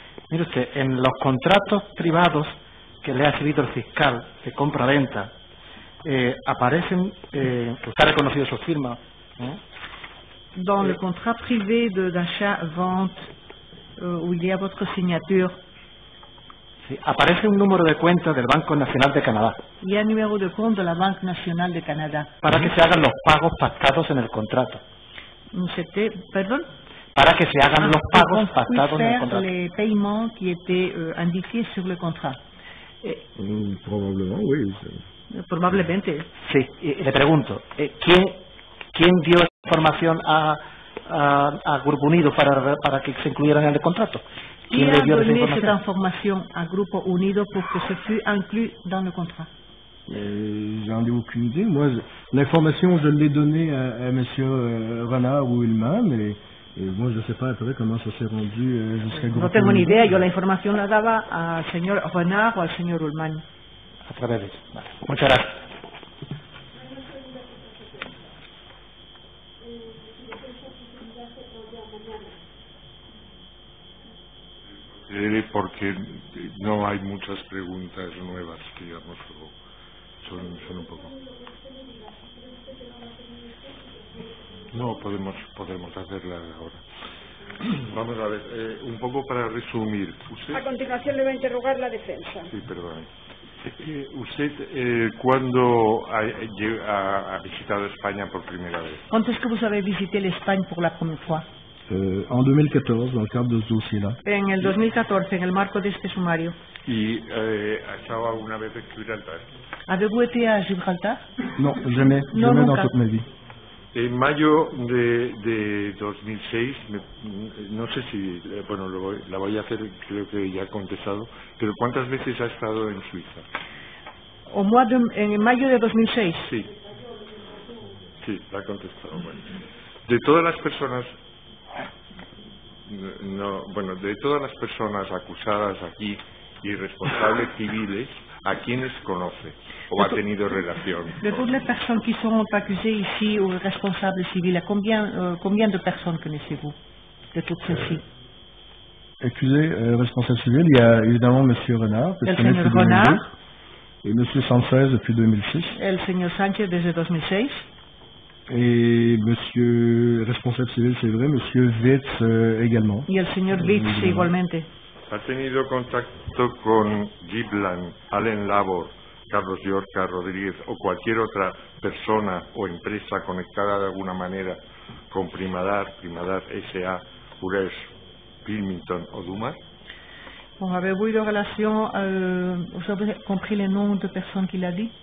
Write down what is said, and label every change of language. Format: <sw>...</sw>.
<es>Mire usted, en los contratos privados que le ha exhibido el fiscal de compra-venta, aparecen, que usted ha reconocido su firma,</es> <fr>dans le contrat privé d'achat-vente où il y a votre signature,</fr> <es>sí, aparece un número de cuenta del Banco Nacional de Canadá.</es> <fr>Il y a un numéro de compte de la Banque nationale de Canada.</fr> <es>Para que se hagan los pagos pactados en el contrato.</es> <fr>Pardon?</fr> <es>Para que se hagan los pagos pactados en el</es> <fr>faire</fr> <es>contrato.</es> <fr>les paiements qui étaient indiqués sur le contrat. Probablement, oui.</fr> <es>Probablemente. Sí, y le pregunto, ¿quién dio información a Grupo Unido para que se incluyeran en el contrato?</es> <fr>Qui a donné cette information à Grupo Unido pour que ce fût inclus dans le contrat? J'en ai aucune idée. Moi, l'information, je l'ai donnée à M. Renard ou Ullman, et moi, je ne sais pas après comment ça s'est rendu jusqu'à Grupo Unido.</fr> <es>No tengo ni idea. Yo la información la daba al señor Renard o al señor Ullman. A través de eso. Vale. Muchas gracias. Porque no hay muchas preguntas nuevas, digamos, son un poco. No, podemos hacerla ahora. Vamos a ver, un poco para resumir. Usted... A continuación le va a interrogar la defensa. Sí, perdón. ¿Usted cuándo ha visitado España por primera vez?</es> <fr>Quand est-ce que vous avez visité l'Espagne pour la première fois? En 2014, dans le cadre de ce dossier-là.</fr> <es>En el 2014, en el marco de este sumario. ¿Y ha estado alguna vez en Gibraltar?</es> <fr>¿Avez-vous été à Gibraltar? Non, jamais,</fr> <es>No,</es> <fr>jamais dans</fr> <es>nunca.</es> <fr>toute ma vie.</fr> <es>En mayo de 2006, no sé si, bueno, la voy a hacer, creo que ya he contestado, pero ¿cuántas veces ha estado en Suiza? En mayo de 2006. Sí, la ha contestado. Bueno. De todas las personas, de todas las personas acusadas aquí y responsables civiles, ¿a quiénes conoce o ha tenido relación?</es> <fr>De toutes les personnes qui sont accusées ici ou responsables civils, combien de personnes connaissez-vous de toutes celles-ci? Accusé, responsable civil, il y a évidemment M. Renard, que je connais depuis 2002, et M. Sanchez depuis 2006.</fr> <es>El señor Sánchez desde 2006.</es> <fr>Et M. responsable civil, c'est vrai, M. Witz également.</fr> <es>Y el señor Witz igualmente. ¿Ha tenido contacto con Giblan, Allen Labor, Carlos Llorca Rodríguez o cualquier otra persona o empresa conectada de alguna manera con Primadar S.A., Ures, Pilmington o Dumas?</es> <fr>Bon, avez-vous eu de relation, vous avez compris les noms de personnes qu'il a dit?</fr>